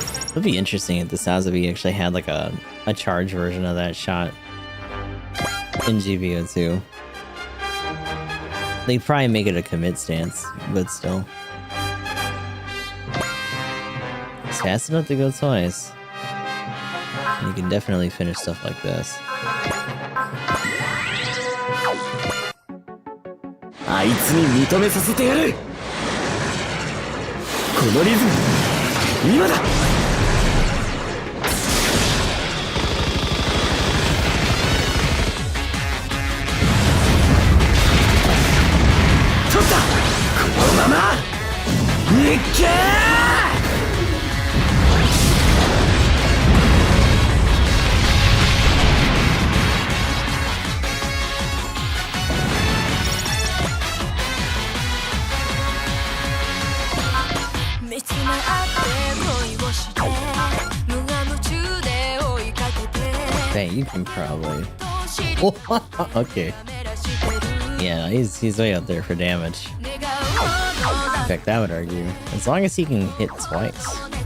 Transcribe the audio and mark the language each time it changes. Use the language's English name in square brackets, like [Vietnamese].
[English] It'd be interesting if the Sazabi actually had like a charge version of that shot in GBO2. They probably make it a commit stance, but still. It's fast enough to go twice. You can definitely finish stuff like this. [Japanese] あいつに認めさせてやる。このリズム、今だ。取った。このまま。いっけー。見つめ合って恋をして無我夢中で追いかけて [English] Dang, you can probably. Okay. Yeah, he's way out there for damage. In fact, I would argue, as long as he can hit twice.